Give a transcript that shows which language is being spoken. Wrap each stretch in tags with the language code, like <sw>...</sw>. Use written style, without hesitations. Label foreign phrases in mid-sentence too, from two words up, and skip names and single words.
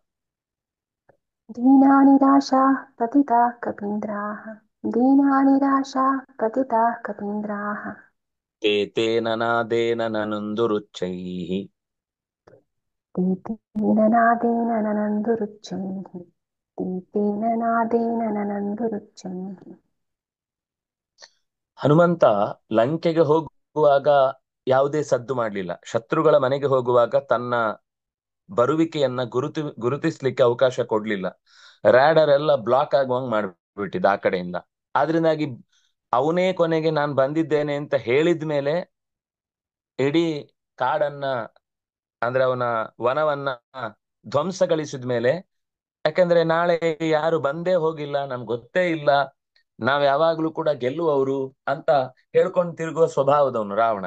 <sa>दीनानिराशाः पतिताः कपीन्द्राः, दीनानिराशाः पतिताः कपीन्द्राः, ತೇ ತೇನ ನಾದೇನ ನನುಂದುರುಚ್ಚೈಃ, ते तेन नादेन ननन्दुरुच्चैः, ते तेन नादेन ननन्दुरुच्चैः.</sa> <kn>ಹನುಮಂತ ಲಂಕೆಗೆ ಹೋಗುವಾಗ ಯಾವುದೇ ಸದ್ದು ಮಾಡಲಿಲ್ಲ. ಶತ್ರುಗಳ ಮನೆಗೆ ಹೋಗುವಾಗ ತನ್ನ ಬರುವಿಕೆಯನ್ನ ಗುರುತಿಸ್ಲಿಕ್ಕೆ ಅವಕಾಶ ಕೊಡ್ಲಿಲ್ಲ. ರ್ಯಾಡರ್ ಎಲ್ಲ ಬ್ಲಾಕ್ ಆಗುವಂಗ್ ಮಾಡ್ಬಿಟ್ಟಿದ್ದ ಆ ಕಡೆಯಿಂದ. ಆದ್ರಿಂದಾಗಿ ಅವನೇ ಕೊನೆಗೆ ನಾನು ಬಂದಿದ್ದೇನೆ ಅಂತ ಹೇಳಿದ ಮೇಲೆ ಇಡೀ ಕಾಡನ್ನ, ಅಂದ್ರೆ ಅವನ ವನವನ್ನ ಧ್ವಂಸಗೊಳಿಸಿದ ಮೇಲೆ ಯಾಕಂದ್ರೆ ನಾಳೆ ಯಾರು ಬಂದೇ ಹೋಗಿಲ್ಲ, ನಮ್ಗೆ ಗೊತ್ತೇ ಇಲ್ಲ, ನಾವ್ ಯಾವಾಗ್ಲೂ ಕೂಡ ಗೆಲ್ಲುವವರು ಅಂತ ಹೇಳ್ಕೊಂಡು ತಿರುಗುವ ಸ್ವಭಾವದವನು ರಾವಣ.</kn>